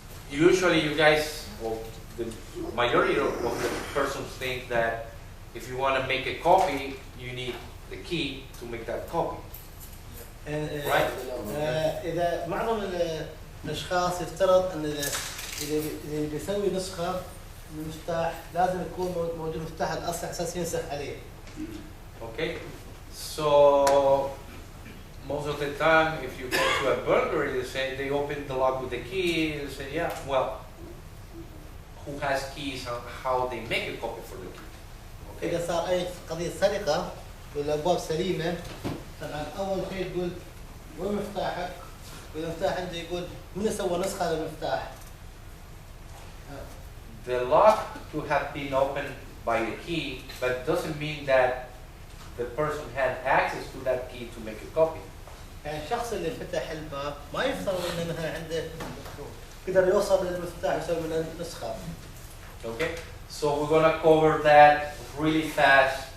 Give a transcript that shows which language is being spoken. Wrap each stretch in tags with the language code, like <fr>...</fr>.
<en>Usually you guys, well, the majority of the persons think that if you want to make a copy, you need the key to make that copy. Right?</en> <ar>إذا معظم الأشخاص يفترض أن إذا بيسوي نسخة من المفتاح لازم يكون موجود المفتاح الأصلي أساس ينسخ عليه.</ar> <en>Okay. So most of the time, if you go to a burglary, they open the lock with the key. They say, yeah, well, who has keys and how they make a copy for the key? Okay.</en> <ar>إذا صار أي قضية سرقة والأبواب سليمة طبعا أول شيء تقول وين مفتاحك؟ والمفتاح عنده يقول من سوى نسخة للمفتاح؟</ar> <en>The lock could have been opened by a key, but doesn't mean that the person had access to that key to make a copy.</en> <ar>يعني الشخص اللي فتح الباب ما يفترض إنه مثلا عنده قدر يوصل للمفتاح يسوي منه نسخة.</ar> <en>Okay, so we're gonna cover that really fast</en>